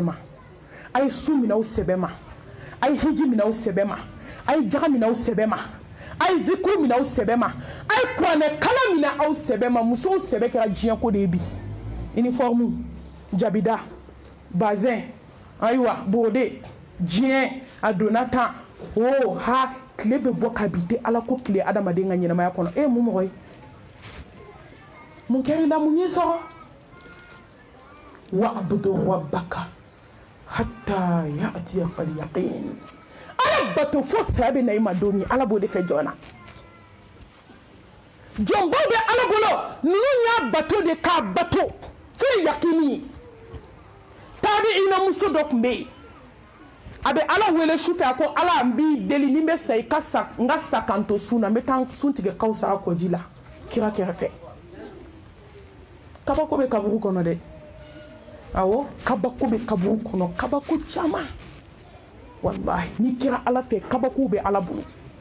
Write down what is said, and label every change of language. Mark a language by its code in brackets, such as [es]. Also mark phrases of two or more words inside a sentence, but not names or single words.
[bm] ma a ye su minɛ aw sɛbɛ ma a ye hiji minɛ aw sɛbɛ ma a ye jaga minɛ aw sɛbɛ ma a ye zikuru minɛ aw sɛbɛ ma a ye kuranɛ kala minɛ aw sɛbɛ ma musow sɛbɛ kɛra diɲɛ ko de ye bi uniforme jabida bazin ayiwa borde diɲɛ a donna tan ha tile bɛ bɔ ka bi tɛ ala ko tile adamaden ka ɲɛnamaya kɔnɔ mun mɔgɔ ye mun kɛra i la mun y'i sɔrɔ [ar] واعبد ربك حتى يأتيك اليقين [bm] ala bato fo saya bɛ na i ma don min ala b'o de fɛ jɔn na jɔnbaw bɛ ala bolo ninnu y'a bato de k'a bato fo yakini ye tabi'ina muso dɔ tun bɛ yen a bɛ ala wele sufɛ a ko ala n b'i deli ni n bɛ sa i ka sa n ka sa kan to sun na n bɛ taa sun tigɛ kawusara kɔji la kira kɛrɛfɛ kabako bɛ kaburu kɔnɔ dɛ awɔ kabako bɛ kaburu kɔnɔ kabako caman wallahi ni kira ala fɛ kabako bɛ ala bolo